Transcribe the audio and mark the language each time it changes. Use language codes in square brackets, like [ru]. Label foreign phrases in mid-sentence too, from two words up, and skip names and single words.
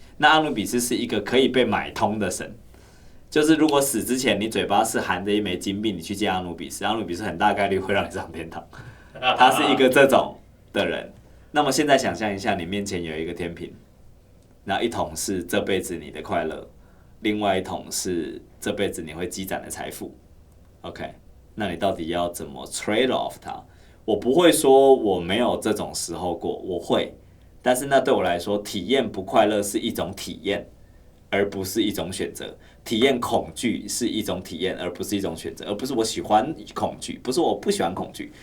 [zh] 那阿努比斯是一個可以被買通的神，就是如果死之前你嘴巴是含着一枚金幣，你去見阿努比斯，阿努比斯很大概率會讓你上天堂。他是一個這種的人。那麼現在想象一下，你面前有一個天平，那一桶是這輩子你的快樂，另外一桶是這輩子你會積攢的財富。OK， 那你到底要怎麼 [en] trade off [zh] 它？我不會說我沒有這種時候過，我會。但是那對我來說，體驗不快樂是一種體驗，而不是一種選擇；體驗恐懼是一種體驗，而不是一種選擇，而不是我喜歡恐懼，不是我不喜歡恐懼。